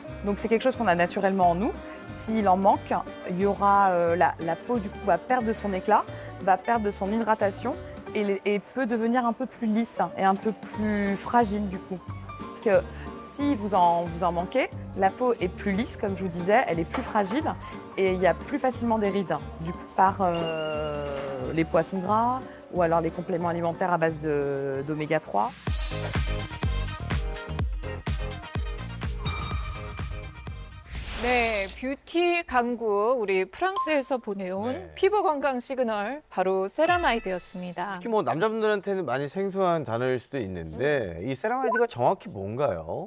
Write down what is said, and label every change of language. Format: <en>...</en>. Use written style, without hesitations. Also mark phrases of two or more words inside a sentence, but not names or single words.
<fr>Donc c'est quelque chose qu'on a naturellement en nous. S'il en manque, il y aura, la peau, du coup, va perdre de son éclat, va perdre de son hydratation et peut devenir un peu plus lisse et un peu plus fragile, du coup. Parce que si vous en manquez, la peau est plus lisse, comme je vous disais, elle est plus fragile et il y a plus facilement des rides, du coup, par les poissons gras ou alors les compléments alimentaires à base d'oméga 3.</fr> <ko>네, 뷰티 강국 우리 프랑스에서 보내온 네. 피부 건강 시그널 바로 세라마이드였습니다. 특히 뭐 남자분들한테는 많이 생소한 단어일 수도 있는데 이 세라마이드가 정확히 뭔가요?</ko>